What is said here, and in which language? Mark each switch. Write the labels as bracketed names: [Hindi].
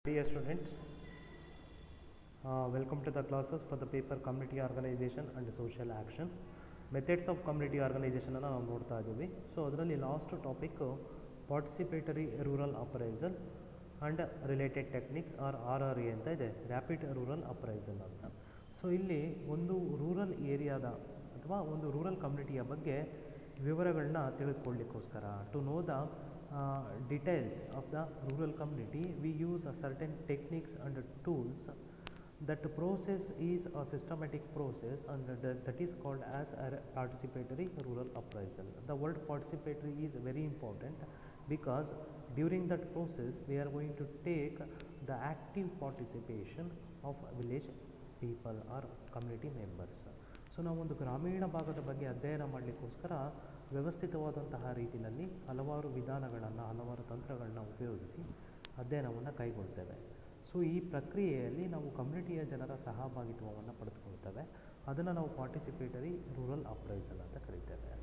[English] Dear students, welcome to the classes for the paper Community Organization and Social Action. [Kannada] Methods of Community Organization ಅನ್ನು ನಾವು ನೋಡ್ತಾ ಇದ್ದೀವಿ. So ಅದರಲ್ಲಿ last topic participatory rural appraisal and related techniques R A ಅಂತ ಇದೆ, rapid rural appraisal ಅಂತ. So ಇಲ್ಲಿ ಒಂದು ರೂರಲ್ ಏರಿಯಾದ ಅಥವಾ ಒಂದು ರೂರಲ್ ಕಮ್ಯುನಿಟಿಯ ಬಗ್ಗೆ ವಿವರಗಳನ್ನ ತಿಳಿದುಕೊಳ್ಳಿಕ್ಕೋಸ್ಕರ [English] To know the details of the rural community, we use a certain techniques and tools. That process is a systematic process and that is called as a participatory rural appraisal. The word participatory is very important because during that process we are going to take the active participation of village people or community members. [Kannada] So ನಾವೊಂದು ಗ್ರಾಮೀಣ ಭಾಗದ ಬಗ್ಗೆ ಅಧ್ಯಯನ ಮಾಡಲಿಕ್ಕೋಸ್ಕರ ವ್ಯವಸ್ಥಿತವಾದಂತಹ ರೀತಿಯಲ್ಲಿ ಹಲವಾರು ವಿಧಾನಗಳನ್ನು ಹಲವಾರು ತಂತ್ರಗಳನ್ನ ಉಪಯೋಗಿಸಿ ಅಧ್ಯಯನವನ್ನು ಕೈಗೊಳ್ತೇವೆ. ಸೊ ಈ ಪ್ರಕ್ರಿಯೆಯಲ್ಲಿ ನಾವು ಕಮ್ಯುನಿಟಿಯ ಜನರ ಸಹಭಾಗಿತ್ವವನ್ನು ಪಡೆದುಕೊಳ್ತೇವೆ. ಅದನ್ನು ನಾವು ಪಾರ್ಟಿಸಿಪೇಟರಿ ರೂರಲ್ ಅಪ್ರೈಸಲ್ ಅಂತ ಕರೀತೇವೆ.